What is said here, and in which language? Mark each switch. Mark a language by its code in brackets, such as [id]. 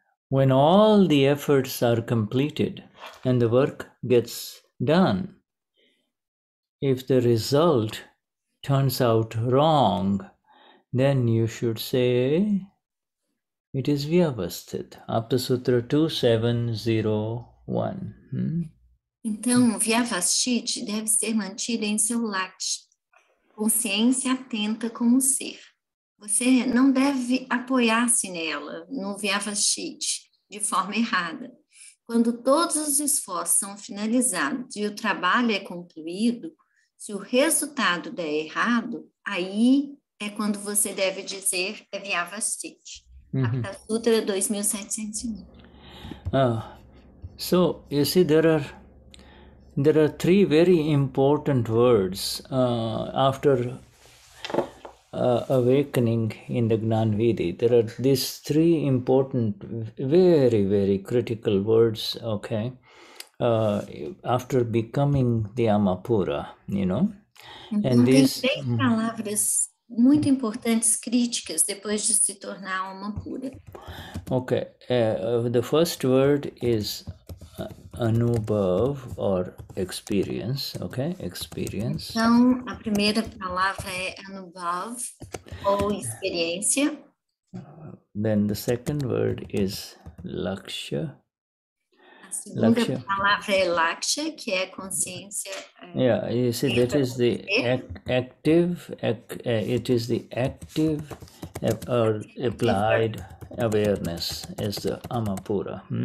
[en] When all the efforts are completed and the work gets done, if the result turns out wrong, then you should say it is Vyavasthit. Aptasutra 2701. [pt] Então, Vyavasthit deve ser mantida em seu laksh, consciência atenta como ser. Você não deve apoiar-se nela, no Vyavasthit, de forma errada. Quando todos os esforços são finalizados e o trabalho é concluído, se o resultado der errado, aí é quando você deve dizer é Vyavasthit. Aptasutra 2701. [en] So, you see, there are three very important words after awakening in the Gnanvidi. There are these three important, very, very critical words, okay, after becoming the Amapura, you know. [pt] Então, [en] and [pt] tem [en] these, [pt] três palavras muito importantes, críticas, depois de se tornar alma pura. [en] Okay, the first word is anubhav or experience, okay, experience. [pt] Então, a primeira palavra é anubhav, ou experiência. [en] Then the second word is laksha. [pt] A segunda palavra é laksha, que é consciência. [en] Yeah, you see, that is the active, it is the active or applied awareness as the Amapura.